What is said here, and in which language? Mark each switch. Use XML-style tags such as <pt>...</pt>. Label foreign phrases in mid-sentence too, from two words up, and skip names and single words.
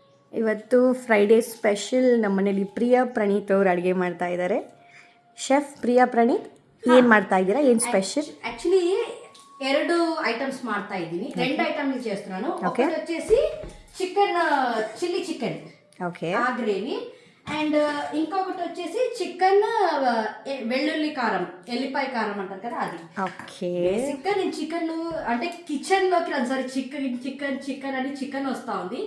<kn>ಇವತ್ತು</kn> <en>Friday special</en> <kn>ನಮ್ಮ ಮನೇಲಿ ಪ್ರಿಯಾ ಪ್ರಣೀತ್ ಅವರು ಅಡುಗೆ ಮಾಡ್ತಾ ಇದ್ದಾರೆ. ಶೆಫ್ ಪ್ರಿಯಾ ಪ್ರಣೀತ್, ಏನು ಮಾಡ್ತಾ ಇದ್ದೀರಾ? ಏನು ಸ್పెషల్?</kn> <en>actually 2 items</en> <kn>ಮಾಡ್ತಾ ಇದ್ದೀನಿ.</kn> <te>2 ఐటమ్స్ చేస్తున్నాను. ఒకటి వచ్చేసి</te> <en>chicken chilli chicken,</en> <te>ఓకే, ఆ గ్రేవీ, అండ్ ఇంకొకటి వచ్చేసి చికెన్ వెల్లుల్లి కారం, ఎల్లిపాయ కారం అంటారు కదా, అది. ఓకే. బేసిక్గా నేను చికెన్ అంటే కిచెన్లోకి రాను. సారీ, చికెన్ అని చికెన్ వస్తూ ఉంది.</te>